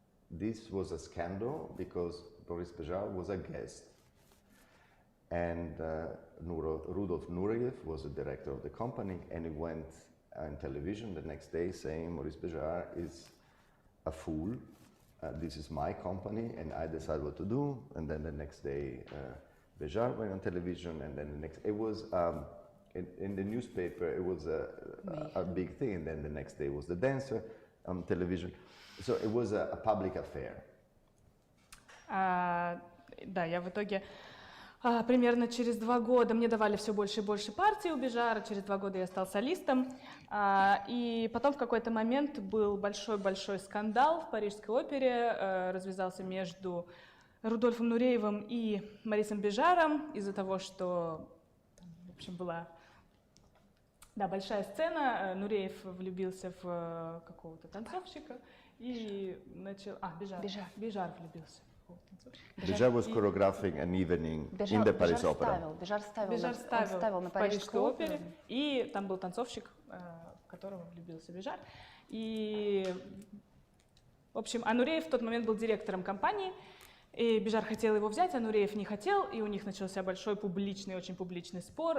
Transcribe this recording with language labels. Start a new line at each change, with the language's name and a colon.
English: This was a scandal because Boris Béjart was a guest, and Rudolf Nureyev was the director of the company, and he went on television the next day saying Maurice Béjart is a fool, this is my company and I decide what to do. And then the next day Béjart went on television, and then the next, it was in the newspaper, it was a big thing, and then the next day was the dancer on television. So it was a public affair.
Russian: Да, я в итоге примерно через 2 года мне давали все больше и больше партий у Béjart, через 2 года я стал солистом, и потом в какой-то момент был большой-большой скандал в Парижской опере, развязался между Рудольфом Нуреевым и Марисом Béjart'ом из-за того, что, в общем, была большая сцена, Нуреев влюбился в какого-то танцовщика и начал... Béjart влюбился.
English: Béjart was choreographing an evening in the Paris Opera.
Russian: Béjart ставил на Парижской опере, и там был танцовщик, в которого влюбился Béjart. И, в общем, Нуреев в тот момент был директором компании, И Бежар хотел его взять, а Нуреев не хотел, и у них начался большой публичный, очень публичный спор.